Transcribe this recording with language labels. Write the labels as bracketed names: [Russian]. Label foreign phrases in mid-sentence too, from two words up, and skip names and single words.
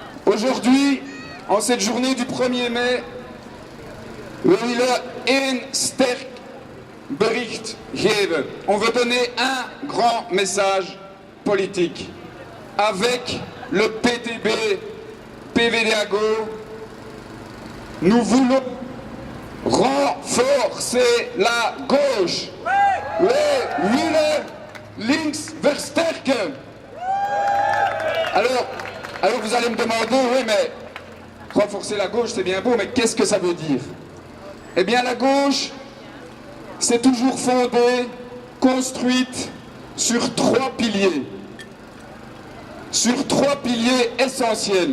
[French] Aujourd'hui, en cette journée du 1er mai, [Dutch] we willen één sterk bericht geven. [French] On veut donner un grand message politique. Avec le PTB, PvdA-Go, nous voulons renforcer la gauche. [Dutch] We willen links versterken. [French] Alors vous allez me demander, oui mais renforcer la gauche c'est bien beau, mais qu'est-ce que ça veut dire? Eh bien la gauche, c'est toujours fondée, construite sur trois piliers. Sur trois piliers essentiels.